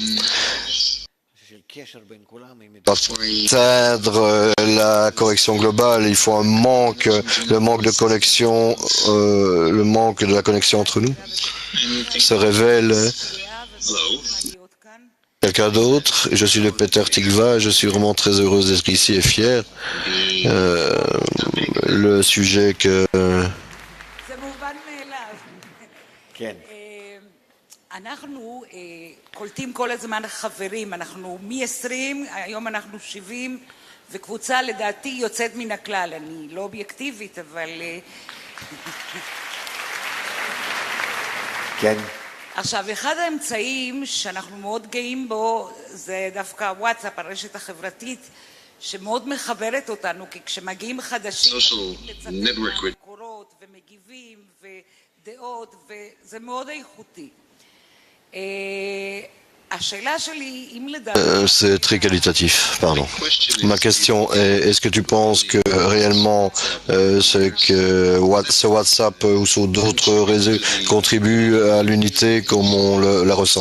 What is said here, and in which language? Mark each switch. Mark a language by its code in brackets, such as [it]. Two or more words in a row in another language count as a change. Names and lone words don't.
[fr] Pour atteindre la correction globale, il faut le manque de connexion, le manque de la connexion entre nous se révèle. Quelqu'un d'autre? Je suis le Peter Tikva, je suis vraiment très heureuse d'être ici et fier. Le sujet que... [he] אנחנו קולטים כל הזמן חברים, אנחנו מ-20, היום אנחנו 70, וקבוצה לדעתי יוצאת מן הכלל. אני לא אובייקטיבית, אבל... כן. עכשיו, אחד האמצעים שאנחנו מאוד גאים בו, זה דווקא וואטסאפ, הרשת החברתית, שמאוד מחברת אותנו, כי כשמגיעים חדשים, לצטט מקורות ומגיבים ודעות, וזה מאוד איכותי. [fr] C'est très qualitatif, pardon. Ma question est, est-ce que tu penses que réellement ce WhatsApp ou sur d'autres réseaux contribue à l'unité comme on la ressent?